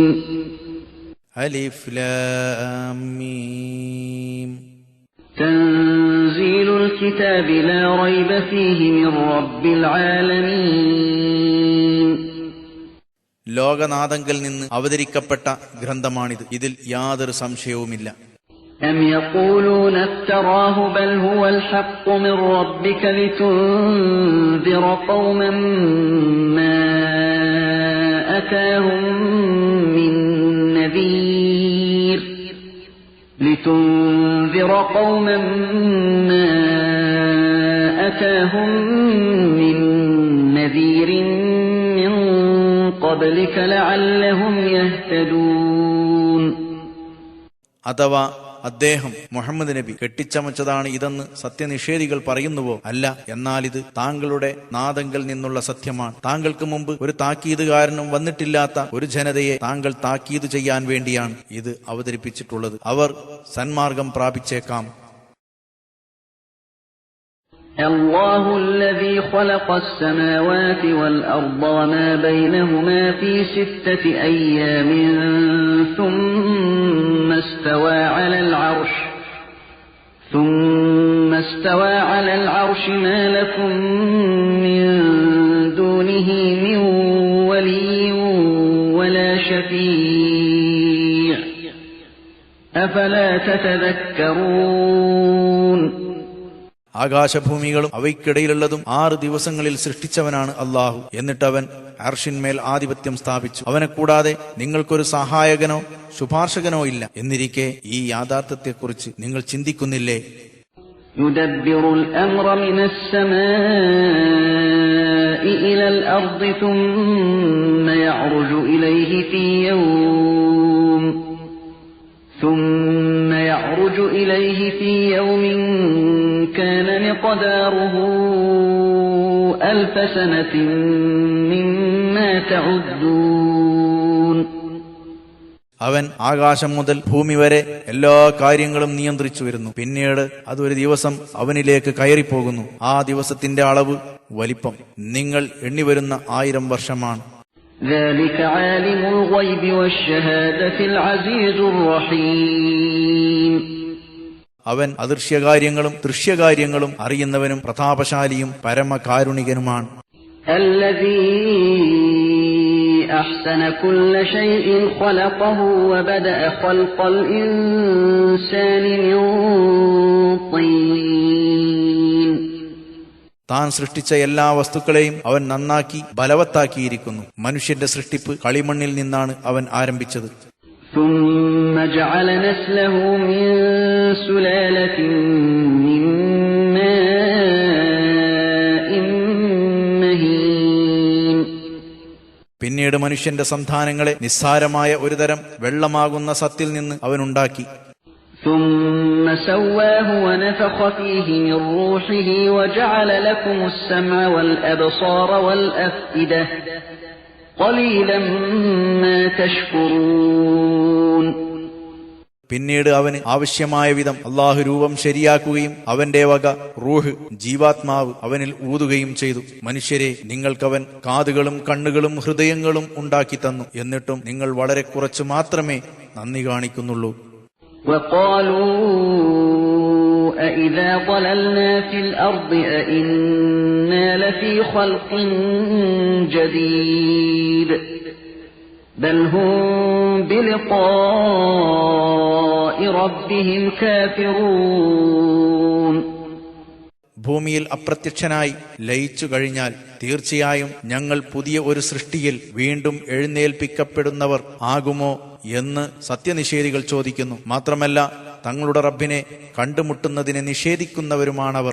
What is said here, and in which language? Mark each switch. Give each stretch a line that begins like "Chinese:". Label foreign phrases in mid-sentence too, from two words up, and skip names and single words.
Arabic: ألف لام ميم. تنزيل الكتاب لا ريب فيه من رب العالمين.
Malayalam: ലോകനാഥങ്കിൽ നിന്ന് അവതരിക്കപ്പെട്ട ഗ്രന്ഥമാണിത്, ഇതിൽ യാതൊരു സംശയവുമില്ല.
Arabic: أم يقولون افتراه بل هو الحق من ربك لتنذر قوما ما أتاهم من نذير من قبلك لعلهم يهتدون.
Malayalam: അഥവാ അദ്ദേഹം മുഹമ്മദ് നബി കെട്ടിച്ചമച്ചതാണ് ഇതെന്ന് സത്യനിഷേധികൾ പറയുന്നുവോ? അല്ല, എന്നാൽ ഇത് താങ്കളുടെ നാദങ്കിൽ നിന്നുള്ള സത്യമാണ്. താങ്കൾക്ക് മുമ്പ് ഒരു താക്കീതുകാരനും വന്നിട്ടില്ലാത്ത ഒരു ജനതയെ താങ്കൾ താക്കീത് ചെയ്യാൻ വേണ്ടിയാണ് ഇത് അവതരിപ്പിച്ചിട്ടുള്ളത്. അവർ സന്മാർഗം പ്രാപിച്ചേക്കാം.
Arabic: الله الذي خلق السماوات والأرض وما بينهما في 6 أيام ثم استوى على العرش ما لكم من دونه من ولي ولا شفيع أفلا تتذكرون.
Malayalam: ആകാശഭൂമികളും അവയ്ക്കിടയിലുള്ളതും 6 ദിവസങ്ങളിൽ സൃഷ്ടിച്ചവനാണ് അല്ലാഹു. എന്നിട്ടവൻ അർഷിന്മേൽ ആധിപത്യം സ്ഥാപിച്ചു. അവനെ കൂടാതെ നിങ്ങൾക്കൊരു സഹായകനോ ശുപാർശകനോ ഇല്ല. എന്നിരിക്കെ ഈ യാഥാർത്ഥ്യത്തെക്കുറിച്ച് നിങ്ങൾ ചിന്തിക്കുന്നില്ലേ?
Arabic: يدبر الأمر من السماء إلى الأرض ثم يعرج إليه في يوم كان مقداره 1000 سنة مما تعدون.
Malayalam: അവൻ ആകാശം മുതൽ ഭൂമി വരെ എല്ലാ കാര്യങ്ങളും നിയന്ത്രിച്ചു വരുന്നു. പിന്നീട് അതൊരു ദിവസം അവനിലേക്ക് കയറിപ്പോകുന്നു. ആ ദിവസത്തിന്റെ അളവ്, വലിപ്പം നിങ്ങൾ എണ്ണിവരുന്ന 1000 വർഷമാണ്.
Arabic: ذلك عالم الغيب والشهادة العزيز الرحيم.
Malayalam: അവൻ അദൃശ്യകാര്യങ്ങളും ദൃശ്യകാര്യങ്ങളും അറിയുന്നവനും പ്രതാപശാലിയും പരമകാരുണികനുമാണ്.
Arabic: الذي أحسن كل شيء خلقه وبدأ خلق الإنسان من طين.
Malayalam: താൻ സൃഷ്ടിച്ച എല്ലാ വസ്തുക്കളെയും അവൻ നന്നാക്കി ബലവത്താക്കിയിരിക്കുന്നു. മനുഷ്യന്റെ സൃഷ്ടിപ്പ് കളിമണ്ണിൽ നിന്നാണ് അവൻ ആരംഭിച്ചത്.
Arabic: ثم جعل نسله من سلالة من ماء مهين.
Malayalam: പിന്നീട് മനുഷ്യന്റെ സന്താനങ്ങളെ നിസ്സാരമായ ഒരുതരം വെള്ളമാകുന്ന സത്തിൽ നിന്ന് അവനുണ്ടാക്കി.
Arabic: ثم سواه ونفخ فيه من روحه وجعل لكم السمع والأبصار والأفئدة قليلا ما تشكرون.
Malayalam: പിന്നീട് അവന് ആവശ്യമായ വിധം അല്ലാഹു രൂപം ശരിയാക്കുകയും അവന്റെ വക റൂഹ്, ജീവാത്മാവ് അവനിൽ ഊതുകയും ചെയ്തു. മനുഷ്യരെ, നിങ്ങൾക്കവൻ കാതുകളും കണ്ണുകളും ഹൃദയങ്ങളും ഉണ്ടാക്കി തന്നു. എന്നിട്ടും നിങ്ങൾ വളരെ കുറച്ചു മാത്രമേ നന്ദി കാണിക്കുന്നുള്ളൂ.
Arabic: وقالوا أإذا ضللنا في الأرض أإنا لفي خلق جديد بل هم بلقاء ربهم كافرون.
Malayalam: ഭൂമിയിൽ അപ്രത്യക്ഷനായി ലയിച്ചു കഴിഞ്ഞാൽ തീർച്ചയായും ഞങ്ങൾ പുതിയ ഒരു സൃഷ്ടിയിൽ വീണ്ടും എഴുന്നേൽപ്പിക്കപ്പെടുന്നവർ ആകുമോ എന്ന് സത്യനിഷേധികൾ ചോദിക്കുന്നു. മാത്രമല്ല, തങ്ങളുടെ റബ്ബിനെ കണ്ടുമുട്ടുന്നതിനെ നിഷേധിക്കുന്നവരുമാണവർ.